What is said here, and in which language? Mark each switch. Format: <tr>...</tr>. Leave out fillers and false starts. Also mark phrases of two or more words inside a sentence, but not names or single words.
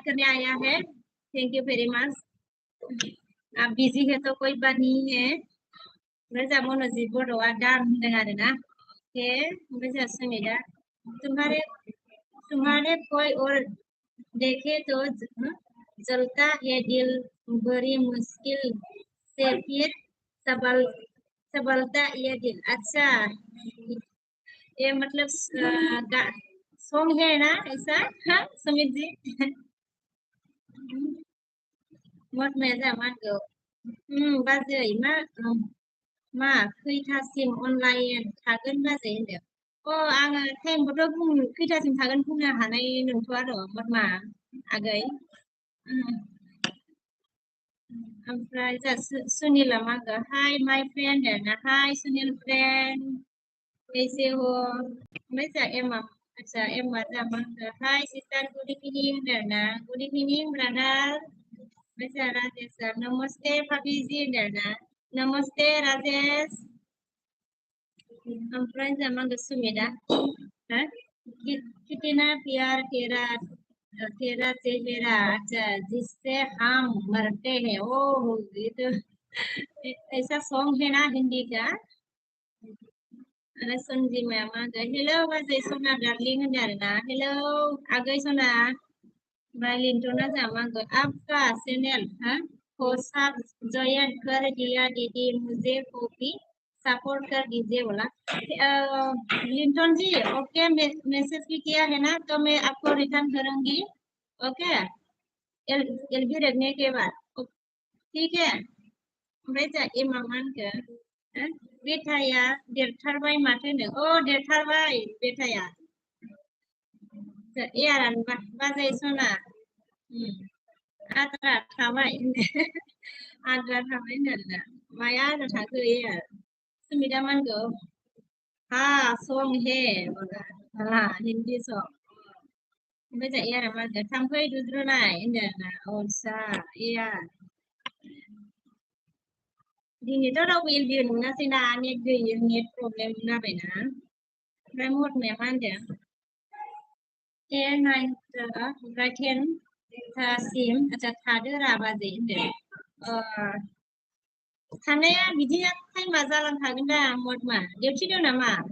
<hi>करने आया है</hi> <en>thank you very much</en> <hi>आप बिजी है तो कोई बात नहीं है वैसे मोनोजी बोडो दाम होंगे ना ओके वैसे सुमिता तुम्हारे तुम्हारे कोई और देखे तो जलता है दिल बड़ी मुश्किल से फिर सबल सबलता ये दिल अच्छा ये मतलब सॉन्ग है ना ऐसा हाँ सुमित जी</hi> <brx>मत में जामान गो बाजै मा खैथासिम अनलाइन थागोन बाजै होनदों आङो टाइमखौथ' खैथासिम थागोन बुंनो हानाय नंथ'आ र' मा आगै ओमफ्राय जा सुनिला मा होनगोन</brx> <en>hi my friend</en> <brx>ना हाय सुनिल</brx> <hi>फ्रेन्ड कैसे हो</hi> <brx>ओमफ्राय जा एमा अच्छा एमा जा मा होनगोन हाय सिस्टार</brx> <en>good evening</en> <brx>होनदों ना</brx> <en>good evening brother</en> <brx>ओमफ्राय जा राजेश</brx> <hi>नमस्ते भाभिजी</hi> <brx>होनदों ना नमस्ते राजेश ओमफ्राय जा मा होनगोन</brx> <hi>सुमिता कितना प्यार तेरा चेहरा अच्छा जिससे हम मरते हैं ओह ये तो ऐसा सॉन्ग है ना हिंदी का अरे संजी मैम आ गए</hi> <brx>हेलो बाजै सना डार्लिंग होनदों ना हेलो आगै सना</brx> <hi>लिंटना जामांगो आपका चैनल को सब ज्वाइन कर दिया दीदी मुझे कॉपी सपोर्ट कर दीजिए बोला लिंटन जी ओके मैसेज भी किया है ना तो मैं आपको रिटर्न करूंगी ओके एलबी रखने के बाद ठीक है</hi> <brx>ओमफ्राय जा मामानखो बेटाया देरथारबाय माथो होनो देरथारबाय बेटाया एयारानो बाजै सना आद्रा थाबाय आद्रा थाबाय होनदों माया आद्रा थाखो एयार सुमिता मानखौ</brx> <hi>हाँ सॉन्ग है बोला हाँ हिंदी सॉन्ग</hi> <brx>ओमफ्राय जा एयारा मा होनदों थाम्फै दुद्रुनाय होनदों ना असा एयार दिनैथ' रावबो एलबियो नुनासैना नेट गैयै नेट प्रब्लेम जाबायना ओमफ्राय मरनाया मा होनदों ओमफ्राय 10 थासिम आच्छा थादो रा बाजै होनदों थानाया बिदिनो टाइमा जालांखागोन दा मदमा डिउटि दं नामा</brx>